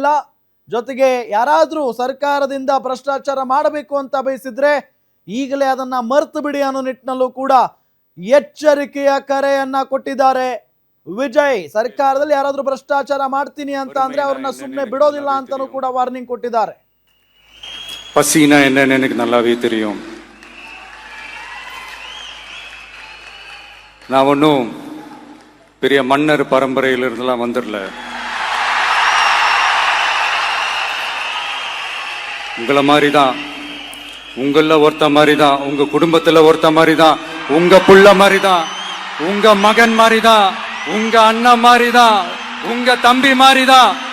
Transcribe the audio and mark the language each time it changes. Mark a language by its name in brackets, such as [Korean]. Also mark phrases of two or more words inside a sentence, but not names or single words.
[Kannada] ಜೊತೆಗೆ ಯಾರಾದ್ರೂ ಸರ್ಕಾರದಿಂದ ಭ್ರಷ್ಟಾಚಾರ ಮಾಡಬೇಕು ಅಂತ ಬಯಸಿದ್ರೆ ಈಗಲೇ ಅದನ್ನ ಮರ್ತು ಬಿಡಿ ಅನ್ನೋ ನಿಟ್ಟಿನಲ್ಲೂ ಕೂಡ ಎಚ್ಚರಿಕೆಯ ಕರೆಯನ್ನ ಕೊಟ್ಟಿದ್ದಾರೆ ವಿಜಯ್. ಸರ್ಕಾರದಲ್ಲಿ ಯಾರಾದ್ರೂ ಭ್ರಷ್ಟಾಚಾರ ಮಾಡ್ತೀನಿ ಅಂತ ಅಂದ್ರೆ ಅವ್ರನ್ನ ಸುಮ್ಮನೆ ಬಿಡೋದಿಲ್ಲ ಅಂತಾನೂ ಕೂಡ ವಾರ್ನಿಂಗ್ ಕೊಟ್ಟಿದ್ದಾರೆ. [Tamil] பசினா என்னன்னு எனக்கு நல்லாவே தெரியும். நான் ஒன்றும் பெரிய மன்னர் பரம்பரையிலிருந்துலாம் வந்துடல. உங்களை மாதிரி தான், உங்களில் ஒருத்த மாதிரி தான், உங்க குடும்பத்தில் ஒருத்த மாதிரி தான், உங்க புள்ள மாதிரி தான், உங்க மகன் மாதிரி தான், உங்க அண்ணன் மாதிரி தான், உங்க தம்பி மாதிரி தான்.